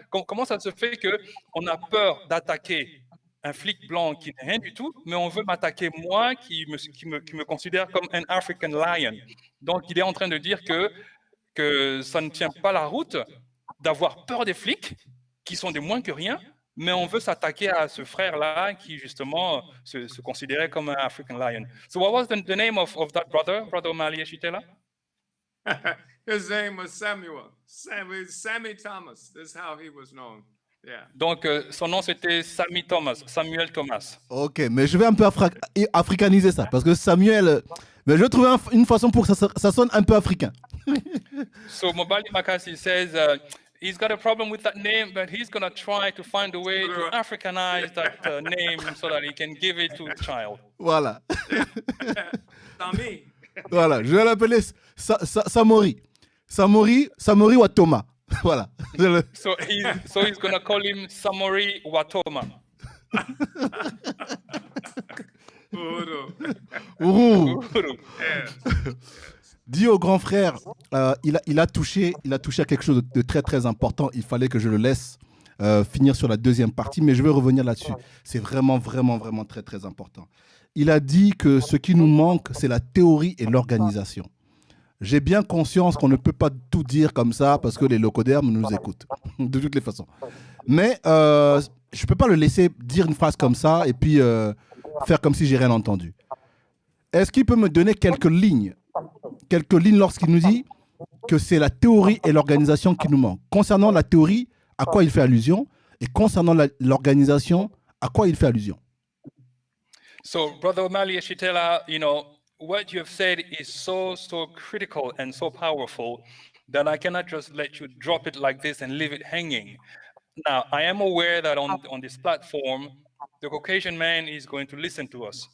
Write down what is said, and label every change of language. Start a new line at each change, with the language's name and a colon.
French: Comment ça se fait qu'on a peur d'attaquer un flic blanc qui n'est rien du tout, mais on veut m'attaquer moi, qui me considère comme un African lion. Donc, il est en train de dire que ça ne tient pas la route d'avoir peur des flics, qui sont des moins que rien, mais on veut s'attaquer à ce frère-là qui, justement, se considérait comme un African lion.
English: So what was the name of that brother Omali Yeshitela? His name was Samuel. Sammy Thomas. That's how he was known. Yeah.
French: Donc, son nom, c'était Samuel Thomas. Ok, mais je vais un peu africaniser ça, parce que Samuel... Mais je vais trouver une façon pour que ça sonne un peu africain.
English: So Mobali Makasi says... he's got a problem with that name, but he's going to try to find a way to Africanize that name so that he can give it to the child.
French: Voilà. Tommy. Voilà, je vais l'appeler Samori. Samori Watoma. Voilà.
English: So he's going to call him Samori Watoma.
Swahili: Uhuru.
French: Dis au grand frère, il a touché à quelque chose de très très important. Il fallait que je le laisse finir sur la deuxième partie, mais je vais revenir là-dessus. C'est vraiment très très important. Il a dit que ce qui nous manque, c'est la théorie et l'organisation. J'ai bien conscience qu'on ne peut pas tout dire comme ça parce que les locodermes nous écoutent, de toutes les façons. Mais je ne peux pas le laisser dire une phrase comme ça et puis faire comme si j'ai rien entendu. Est-ce qu'il peut me donner quelques lignes lorsqu'il nous dit que c'est la théorie et l'organisation qui nous manquent? Concernant la théorie, à quoi il fait allusion? Et concernant l'organisation, à quoi il fait allusion?
English: So, Brother Omali, Yeshitela, what you have said is so critical and so powerful that I cannot just let you drop it like this and leave it hanging. Now, I am aware that on this platform, the Caucasian man is going to listen to us.